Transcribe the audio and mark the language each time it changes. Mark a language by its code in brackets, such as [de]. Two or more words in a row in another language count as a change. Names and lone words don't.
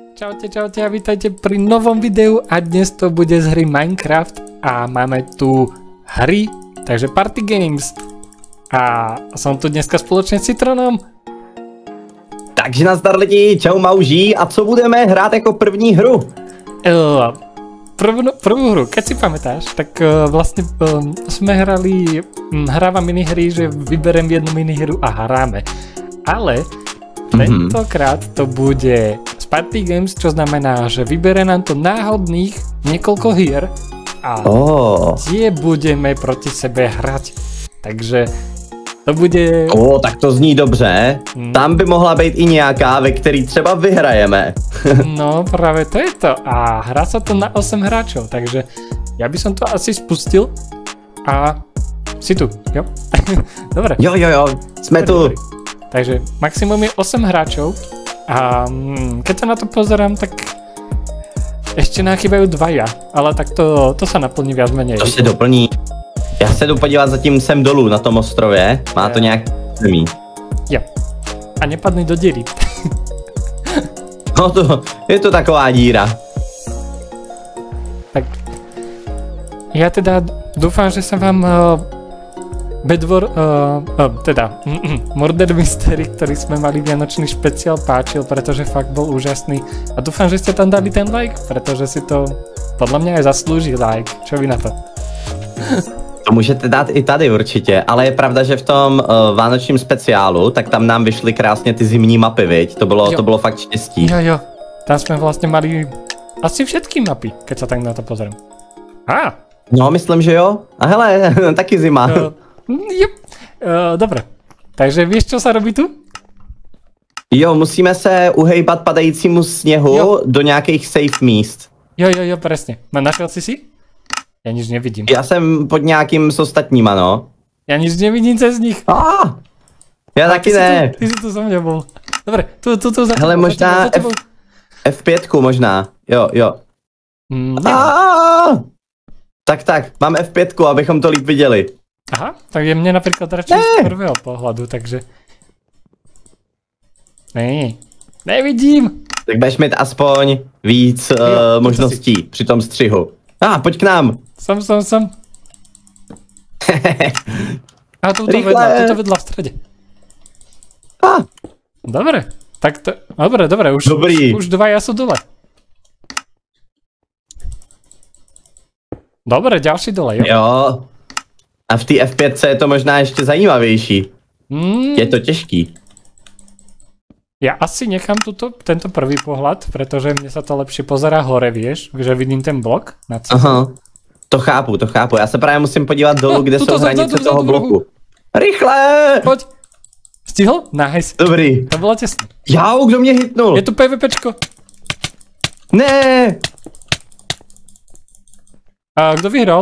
[sk] Čaute a vítajte pri novom videu a dnes to bude z hry Minecraft a máme tu hry, takže Party Games a som tu dneska spoločne s Citronom. [cs] Takže nazdar lidi, čau mauží, a co budeme hrát jako první hru? [sk] Prvú hru, keď si pamätáš, tak vlastne sme hrávam minihry, že vyberiem jednu minihru a hráme. Ale tentokrát to bude Party Games, čo znamená, že vybere nám to náhodných niekoľko hier a tie budeme proti sebe hrať. Takže to bude... [cs] tak to zní dobře. Tam by mohla být i nějaká, ve který třeba vyhrajeme. No, [sk] práve to je to. A hrá sa to na 8 hráčov, takže ja by som to asi spustil a si tu, jo? Dobre. Jo, sme tu. Takže maximum je 8 hráčov a keď sa na to pozerám, tak ešte nám chýbajú dvaja, ale tak to sa naplní viac menej. [cs] To se doplní. Já se jdu podívat zatím sem dolů na tom ostrově, má to nějak zemí. Jo. A nepadni do díry. No to, je to taková díra. [sk] Tak ja teda dúfam, že sa vám Murder Mystery, ktorý sme mali vianočný špeciál, páčil, pretože fakt bol úžasný. A dúfam, že ste tam dali ten like, pretože si to podľa mňa aj zaslúži like. Čo vy na to? [cs] To můžete dát i tady určitě, ale je pravda, že v tom vánočním speciálu, tak tam nám vyšly krásně ty zimní mapy, viď? To bylo fakt štěstí. [sk] Jo. Tam jsme vlastně mali asi všetky mapy, keď sa tak na to pozriem. [cs] No, myslím, že jo. A hele, taky zima. [sk] Dobre. Takže víš, čo sa robí tu? [cs] Jo, musíme se uhejbat padajícímu sněhu do nějakých safe míst. [sk] Jo, presne. Našel si? Ja nič nevidím. [cs] Já jsem pod nějakým s ostatníma, no. [sk] Ja nič nevidím cez nich. [cs] Já taky ne. [sk] Ty si tu so mňa bol. Dobre, tu za [cs] hele, tebou, možná za tebou. F5 možná. Jo. Tak, mám F5, abychom to líp viděli. Aha, [sk] tak je mne napríklad radšej z prvého pohľadu, takže... Nevidím. Tak [cs] budeš mít aspoň víc možností při tom střihu. Pojď k nám. [sk] Som. A to vedla v strede. Dobre, tak to... Dobre, už dvaja sú dole. Dobre, ďalší dole, [cs] jo? Jo. A v té F5 je to možná ještě zajímavější. Je to těžký. [sk] Ja asi nechám tento prvý pohľad, pretože mne sa to lepšie pozerá hore, vieš, že vidím ten blok nad sebou. [cs] Aha, to chápu. Já se právě musím podívat dolů, kde jsou hranice toho bloku. Rychle! Pojď. Stihl? Nice. Dobrý. To bylo těsné. Jau, kdo mě hitnul? Je tu PvPčko. Ne! A kdo vyhral?